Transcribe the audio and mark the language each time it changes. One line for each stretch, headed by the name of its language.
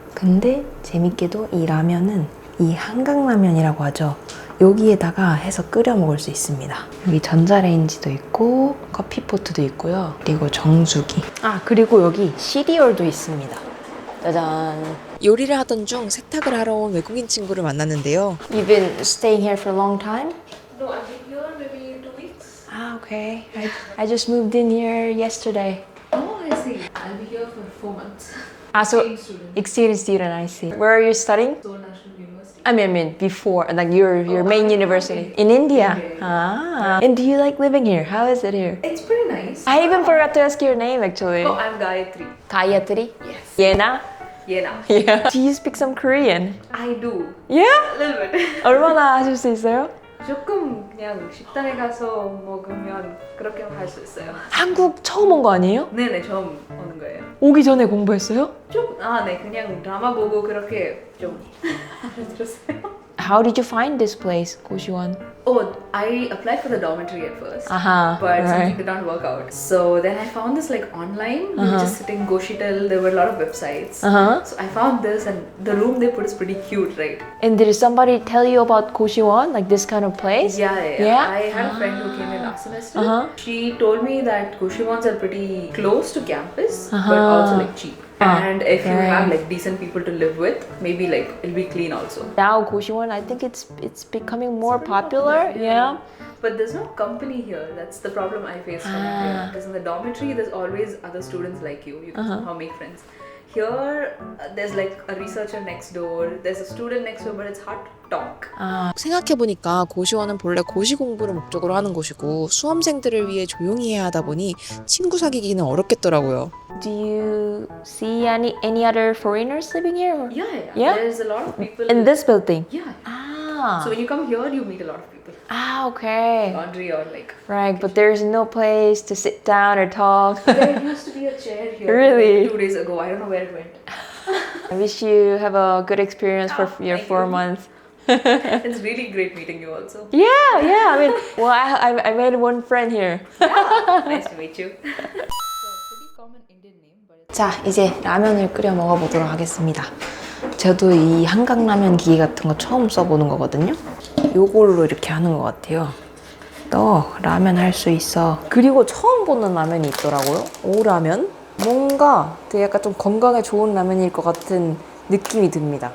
Korean: 근데 재밌게도 이 라면은 이 한강라면이라고 하죠. 여기에다가 해서 끓여 먹을 수 있습니다. 여기 전자레인지도 있고 커피포트도 있고요. 그리고 정수기. 그리고 여기 시리얼도 있습니다. 짜잔. 요리를 하던 중 세탁을 하러 온 외국인 친구를 만났는데요.
English: You've been staying here for a long time? No, I've been here maybe 2 weeks. Okay. I just moved in here yesterday. Oh, I see. I'll be here for 4 months. So student. exchange student, I see. Where are you studying? Seoul National University. I mean before, like your main university in India. And do you like living here? How is it here? It's pretty nice. I even forgot to ask your name actually. Oh, I'm Gayatri. Gayatri? Yes. Yena? Yeah. Yeah. Do you speak some Korean? I do. Yeah? A little bit.
Korean: 얼마나 하실 수 있어요? 조금 그냥 식당에 가서 먹으면 그렇게 할 수 있어요. 한국 처음 온 거 아니에요? 네네, 처음 오는 거예요. 오기 전에 공부했어요? 네, 그냥 드라마 보고 그렇게 좀 알아들었어요.
English: How did you find this place,
Korean: 고시원?
English: Oh, I applied for the dormitory at first, Aha, but something right. did not work out. So then I found this like online. We were just sitting Goshitel. There were a lot of websites. So I found this, and the room they put is pretty cute, right? And did somebody tell you about
Korean: 고시원,
English: like this kind of place? Yeah. Yeah? I had a friend who came in last semester. She told me that Goshiwons are pretty close to campus, but also like cheap. And if you have like decent people to live with, maybe like it'll be clean also. Now
Korean: 고시원,
English: I think it's becoming more popular. Yeah. But there's no company here. That's the problem I face when I'm here. Because in the dormitory, there's always other students like you. You can somehow make friends. Here, there's like a researcher next door. There's a student next door, but it's hard to talk.
Korean: 생각해보니까 고시원은 본래 고시 공부를 목적으로 하는 곳이고 수험생들을 위해 조용히 해야 하다 보니 친구 사귀기는 어렵겠더라고요.
English: Do you see any other foreigners living here? Yeah. There's a lot of people. In this building? Yeah. So when you come here, you meet a lot of people. Okay. Laundry or like. Right, but there's no place to sit down or talk. There used to be a chair here. Really? Like 2 days ago. I don't know where it went. I wish you have a good experience for your thank 4 you. months. It's really great meeting you also. Yeah. I mean, well, I made one friend here. Nice to meet you.
Korean: 자, 이제 라면을 끓여 먹어보도록 하겠습니다. 저도 이 한강라면 기계 같은 거 처음 써보는 거거든요. 요걸로 이렇게 하는 것 같아요. 너 라면 할 수 있어. 그리고 처음 보는 라면이 있더라고요. 오라면? 뭔가 되게 약간 좀 건강에 좋은 라면일 것 같은 느낌이 듭니다.